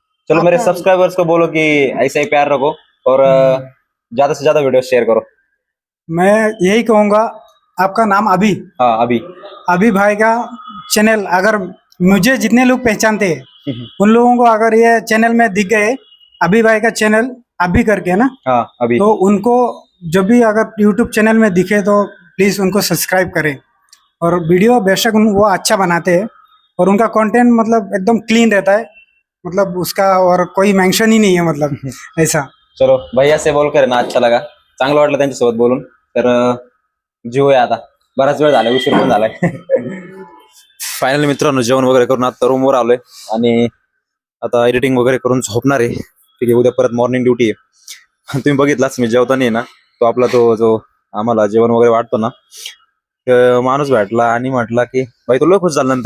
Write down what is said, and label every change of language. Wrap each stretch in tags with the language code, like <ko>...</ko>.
<hi>चलो मेरे सब्सक्राइबर्स को बोलो कि ऐसा ही प्यार रखो और ज्यादा से ज्यादा वीडियो शेयर करो. मैं यही कहूँगा। आपका नाम अभी. हाँ अभी भाई का चैनल अगर मुझे जितने लोग पहचानते हैं उन लोगों को अगर ये चैनल में दिख गए अभी भाई का चैनल अभी करके ना अभी तो उनको जब भी अगर YouTube चैनल में दिखे तो प्लीज उनको सब्सक्राइब करें। और वीडियो बेशक वो अच्छा बनाते हैं और उनका कंटेंट मतलब एकदम क्लीन रहता है। मतलब उसका और कोई मेंशन ही नहीं है, मतलब ऐसा। चलो भैया से बोल कर ना अच्छा लगा,</hi> <mr>चांगलं वाटलं त्यांच्यासोबत बोलून. तर जेवूया आता, बराच वेळ झाला, उशीर पण झालाय. फायनली मित्रांनो जेवण वगैरे करून आता रूमवर आलोय आणि आता एडिटिंग वगैरे करून झोपणार आहे. ठीक आहे, उद्या परत मॉर्निंग ड्युटी आहे. तुम्ही बघितलाच मी जेवताना आहे ना, तो आपला तो जो आम्हाला जेवण वगैरे वाटतो ना, माणूस भेटला आणि म्हटला की भाई, तो लय खुश झाला.</mr>